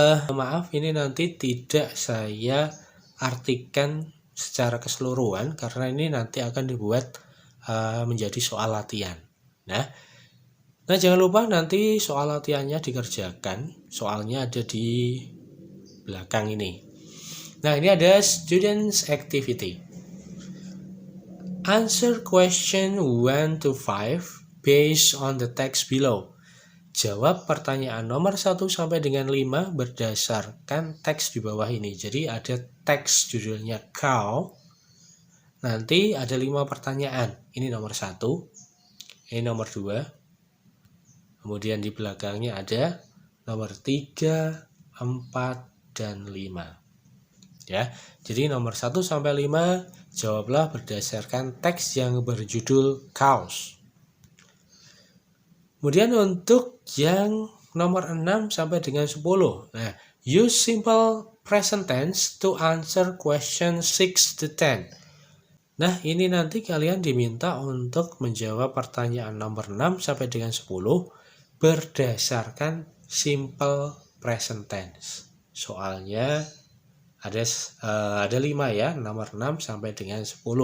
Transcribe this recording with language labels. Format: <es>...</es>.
<id>Maaf, ini nanti tidak saya artikan secara keseluruhan karena ini nanti akan dibuat menjadi soal latihan. Nah, jangan lupa nanti soal latihannya dikerjakan. Soalnya ada di belakang ini. Nah, ini ada students activity.</id> <en>Answer question 1 to 5 based on the text below.</en> <id>Jawab pertanyaan nomor 1 sampai dengan 5 berdasarkan teks di bawah ini. Jadi ada teks judulnya cow. Nanti ada 5 pertanyaan. Ini nomor 1, ini nomor 2. Kemudian di belakangnya ada nomor 3, 4, dan 5. Ya, jadi nomor 1 sampai 5 jawablah berdasarkan teks yang berjudul cows. Kemudian untuk yang nomor 6 sampai dengan 10. Nah,</id> <en>use simple present tense to answer question 6 to 10.</en> <id>Nah, ini nanti kalian diminta untuk menjawab pertanyaan nomor 6 sampai dengan 10 berdasarkan simple present tense. Soalnya ada 5 ya, nomor 6 sampai dengan 10.</id>